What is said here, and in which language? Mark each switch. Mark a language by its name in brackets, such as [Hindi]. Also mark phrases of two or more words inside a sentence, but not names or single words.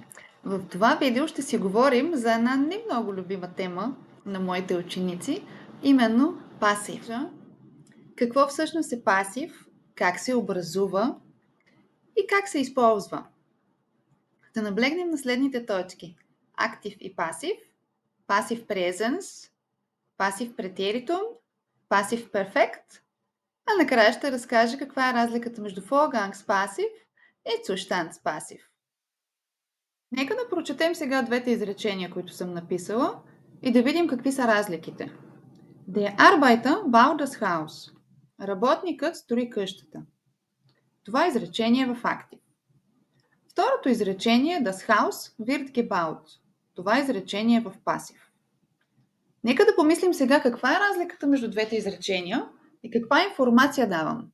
[Bulgarian] В това видео ще си говорим за една не много любима тема на моите ученици, именно пасив. Какво всъщност е пасив, как се образува и как се използва. Да наблегнем на следните точки. Актив и пасив, пасив презенс, пасив претеритум, пасив перфект, а накрая ще разкажа каква е разликата между пасив и пасив. Нека да прочетем сега двете изречения, които съм написала и да видим какви са разликите. [German] Der Arbeiter baut das Haus. [Bulgarian] Работникът строи къщата. Това изречение е в актив. Второто изречение е [German] Das Haus wird gebaut. [Bulgarian] Това изречение е в пасив. Нека да помислим сега каква е разликата между двете изречения и каква информация давам.